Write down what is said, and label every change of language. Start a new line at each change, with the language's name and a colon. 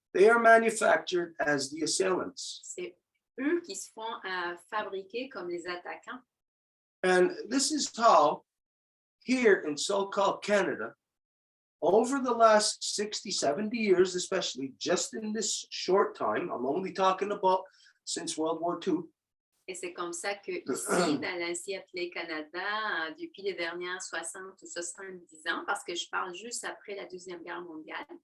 English: They are manufactured as the assailants.
French: C'est eux qui se font fabriquer comme les attaquants.
English: And this is how, here in so-called Canada, over the last 60, 70 years, especially just in this short time, I'm only talking about since World War II.
French: Et c'est comme ça que ici, dans l'ancien appelé Canada, depuis les dernières 60 ou 70 ans, parce que je parle juste après la Deuxième Guerre mondiale,